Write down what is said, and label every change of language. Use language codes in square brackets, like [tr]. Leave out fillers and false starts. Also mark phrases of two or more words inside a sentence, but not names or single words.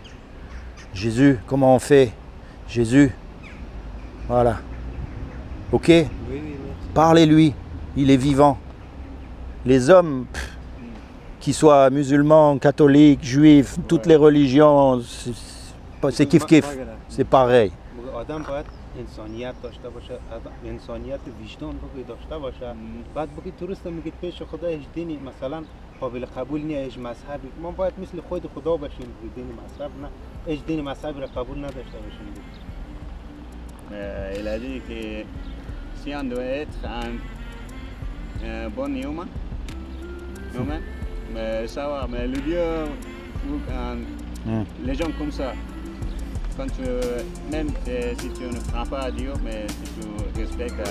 [fr] Jésus, comment on fait? Jésus, voilà. Ok? Parlez-lui, il est vivant. Les hommes, qu'ils soient musulmans, catholiques, juifs, toutes les religions, c'est kiff-kiff, c'est pareil. [fa] آدم باید انسانیت داشته باشه، انسانیت وجدان بگی داشته باشه. بعد بگی درست میگید پیش خدا هیچ دینی مثلا قابل قبول نیست، هیچ مذهبی. ما باید مثل خود خدا باشیم، دین مذهب نه، هیچ دین مذهبی را قبول نداشته باشیم. [fr] Il a dit que si on doit être un bon humain, mais ça va, mais le Dieu, les gens comme ça, quand même si tu ne crois pas à Dieu, mais si tu respectes...